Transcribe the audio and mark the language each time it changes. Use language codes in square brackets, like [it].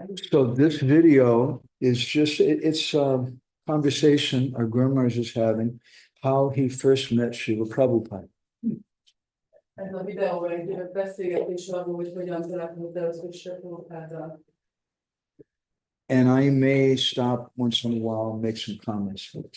[en] So this video is just, it's a conversation our Guru Maharaj is having, how he first met Srila Prabhupada. [hu] Ez a videó egy beszélgetés arról, hogy hogyan találkozott először Prabhupáddal. [en] And I may stop once in a while and make some comments.